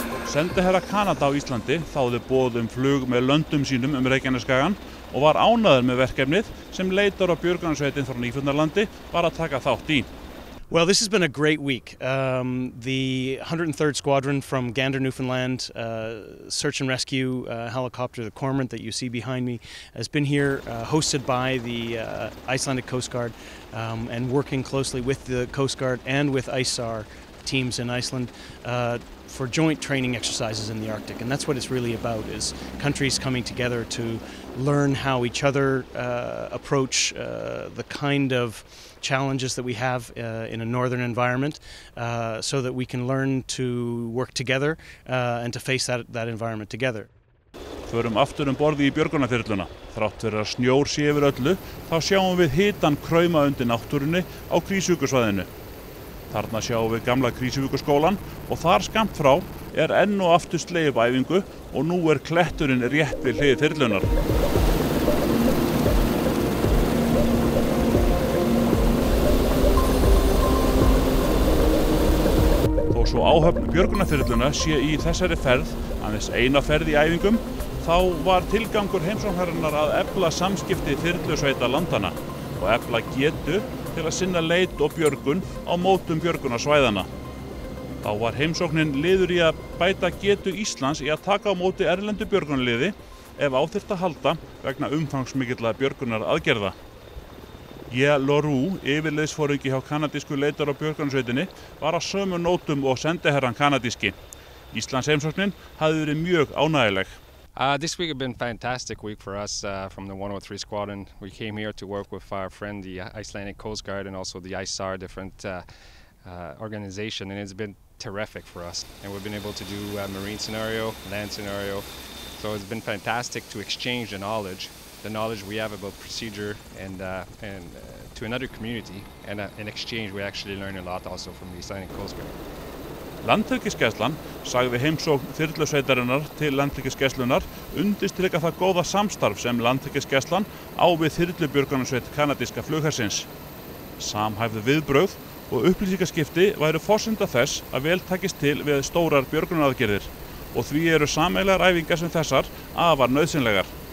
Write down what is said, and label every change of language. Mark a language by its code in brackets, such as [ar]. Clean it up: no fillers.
[is] Sendiherra Kanada á Íslandi þáði boð flug með löndum sínum Reykjanesskagann og var ánægður með verkefnið sem leitar- og björgunarsveitin frá Nýfundnalandi var að taka þátt í. [en] Well, this has been a great week. The 103rd Squadron from Gander, Newfoundland, search and rescue helicopter, the Cormorant that you see behind me, has been here, hosted by the Icelandic Coast Guard and working closely with the Coast Guard and with ISAR teams in Iceland for joint training exercises in the Arctic, and that's what it's really about, is countries coming together to learn how each other approach the kind of challenges that we have in a northern environment, so that we can learn to work together and to face that environment together. [is] Förum aftur borði í björgunarþyrluna. Þrátt fyrir að snjór sé yfir öllu, þá sjáum við hitann krauma undir náttúrunni á Krýsuvíkursvæðinu. Þarna sjáum við gamla Krýsuvíkurskólann og þar skammt frá enn og aftur slegið upp æfingu og nú kletturinn rétt við hlið þyrlunar. Þó svo áhöfn björgunarþyrluna sé í þessari ferð, aðeins eina ferð í æfingum, þá var tilgangur heimsóknarinnar að efla samskipti þyrlusveita landanna og efla getu til að sinna leit og björgun á mótum björgunarsvæðanna. Þá var heimsóknin liður í að bæta getu Íslands í að taka á móti erlendu björgunarliði ef á þyrfti að halda vegna umfangsmikilla björgunaraðgerða. J. Loru, yfirliðsforingi hjá kanadísku leitar- og björgunarsveitinni, var á sömu nótum og sendiherrann kanadíski. Íslands heimsóknin hafði verið mjög ánægjuleg. [en] This week has been a fantastic week for us from the 103 Squadron. We came here to work with our friend, the Icelandic Coast Guard, and also the ISAR, different organization, and it's been terrific for us. And we've been able to do a marine scenario, land scenario, so it's been fantastic to exchange the knowledge we have about procedure and to another community, and in exchange we actually learn a lot also from the Icelandic Coast Guard. [is] Landhelgisgæslan sagði heimsókn þyrlusveitarinnar til Landhelgisgæslunnar undirstrika það góða samstarf sem Landhelgisgæslan á við þyrlubjörgunarsveit kanadíska flughersins. Samhæfð viðbrögð og upplýsingaskipti væru forsenda þess að vel takist til við stórar björgunaraðgerðir og því eru sameiginlegar æfingar sem þessar afar nauðsynlegar.